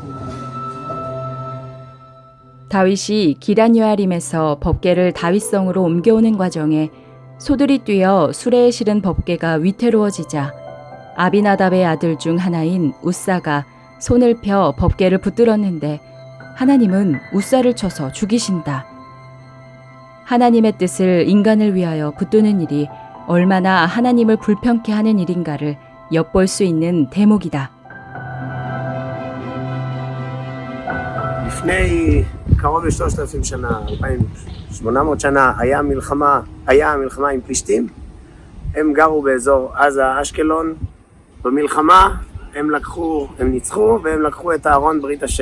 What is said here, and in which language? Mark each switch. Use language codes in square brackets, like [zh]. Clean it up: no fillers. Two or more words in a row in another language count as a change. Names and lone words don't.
[ko] 다윗이 기럇여아림에서 법궤를 다윗성으로 옮겨오는 과정에 소들이 뛰어 수레에 실은 법궤가 위태로워지자 아비나답의 아들 중 하나인 우사가 손을 펴 법궤를 붙들었는데 하나님은 우사를 쳐서 죽이신다. 하나님의 뜻을 인간을 위하여 붙드는 일이 얼마나 하나님을 불편케 하는 일인가를 엿볼 수 있는 대목이다. [he] לפני קרוב ל-3,000 שנה, 2,800 שנה, היה מלחמה עם פלישתים. הם גרו באזור עזה, אשקלון. במלחמה הם ניצחו והם לקחו את הארון ברית השם.